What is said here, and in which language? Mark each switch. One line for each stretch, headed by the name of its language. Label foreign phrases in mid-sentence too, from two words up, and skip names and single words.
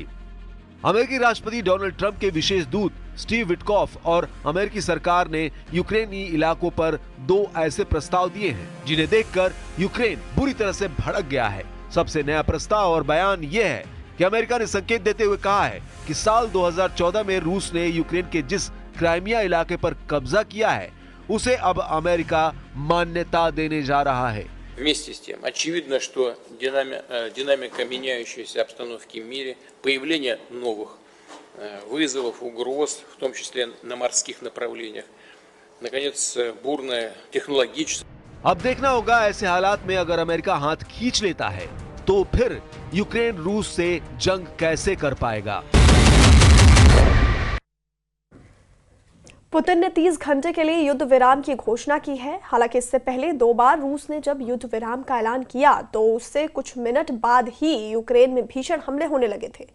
Hindi: अमेरिकी राष्ट्रपति डोनाल्ड ट्रंप के विशेष दूत स्टीव विटकॉफ और अमेरिकी सरकार ने यूक्रेनी इलाकों पर 2 ऐसे प्रस्ताव दिए हैं जिन्हें देखकर यूक्रेन बुरी तरह से भड़क गया है। सबसे नया प्रस्ताव और बयान यह है कि अमेरिका ने संकेत देते हुए कहा है कि साल 2014 में रूस ने यूक्रेन के जिस क्राइमिया इलाके पर कब्जा किया है उसे अब अमेरिका मान्यता देने जा रहा है।
Russian: Вместе с тем, очевидно, что динамика меняющейся обстановки в мире, появление новых вызовов, угроз, в том числе на морских направлениях, наконец, бурная технологическая.
Hindi: अब देखना होगा ऐसे हालात में अगर अमेरिका हाथ खींच लेता है तो फिर यूक्रेन रूस से जंग कैसे कर पाएगा। पुतिन ने 30 घंटे के लिए युद्ध विराम की घोषणा की है। हालांकि इससे पहले 2 बार रूस ने जब युद्ध विराम का ऐलान किया तो उससे कुछ मिनट बाद ही यूक्रेन में भीषण हमले होने लगे थे।